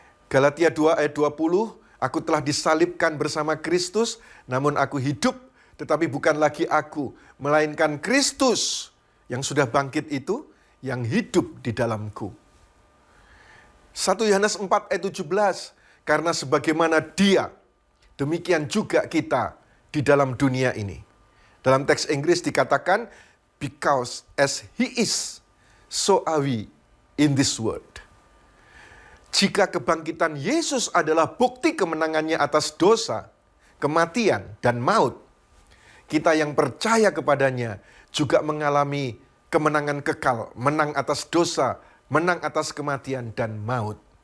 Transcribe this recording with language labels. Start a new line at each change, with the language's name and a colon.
Indonesian: Galatia 2 ayat 20, aku telah disalibkan bersama Kristus, namun aku hidup, tetapi bukan lagi aku, melainkan Kristus yang sudah bangkit itu, yang hidup di dalamku. 1 Yohanes 4 ayat 17, karena sebagaimana dia, demikian juga kita di dalam dunia ini. Dalam teks Inggris dikatakan,
English: because as he is, so are we in this world.
Indonesian: Jika kebangkitan Yesus adalah bukti kemenangannya atas dosa, kematian, dan maut, kita yang percaya kepadanya juga mengalami kemenangan kekal, menang atas dosa, menang atas kematian, dan maut.